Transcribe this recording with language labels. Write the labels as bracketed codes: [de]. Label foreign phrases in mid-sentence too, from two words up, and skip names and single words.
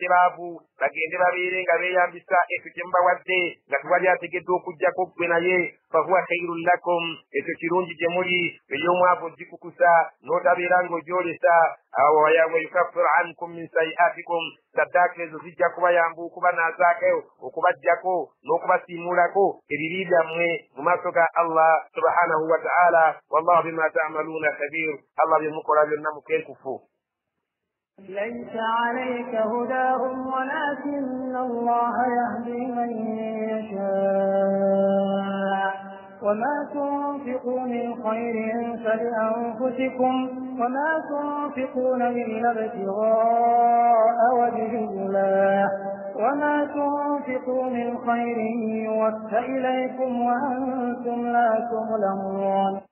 [lg] baavu bagende babeere nga beeyambisa ekyo kye mubawadde nga tewali ategedde okugjako ggwe naye [ar] فهو خير لكم [lg] ekyo kirungi gye muli ey'omwavu ogikukusa n'otabeera ng'ogyolesa awo [ar] ويكفر عنكم من سيئاتكم [lg] saddaaka ezo zijja kubayamba okubanazaako okubajjako n'okubasiimuulako ebibi byammwe mu maaso ga Allah [ar] سبحانه وتعالى. والله بما تعملون خبير. [lg] Allah bye mukola byonna mukenkufu. [ar] ليس عليك هداهم ولكن الله يهدي من يشاء وما تنفقوا من خير فلأنفسكم وما تنفقون إلا ابتغاء وجه الله وما تنفقوا من خير يوفى إليكم وأنتم لا تظلمون.